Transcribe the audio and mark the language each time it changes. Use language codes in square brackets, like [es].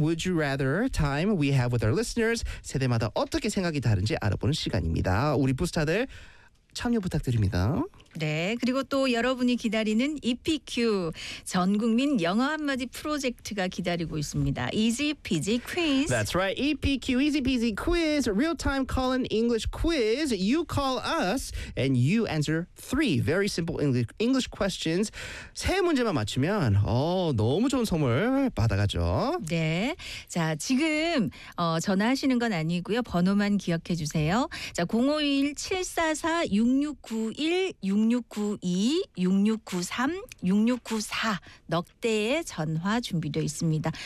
[en] Would you rather time we have with our listeners. [ko] 세대마다 어떻게 생각이 다른지 알아보는 시간입니다. 우리 부스타들 참여 부탁드립니다. 네, 그리고 또 여러분이 기다리는 EPQ 전국민 영어 한마디 프로젝트가 기다리고 있습니다. [en] Easy Peasy Quiz. That's right. EPQ Easy Peasy Quiz, real-time call-in English quiz. You call us and you answer three very simple English questions. [ko] 세 문제만 맞추면 너무 좋은 선물 받아가죠. 네, 자 지금 전화하시는 건 아니고요. 번호만 기억해 주세요. 자 0517446691 6692 6693 6694 넉 대의 전화 준비되어 있습니다.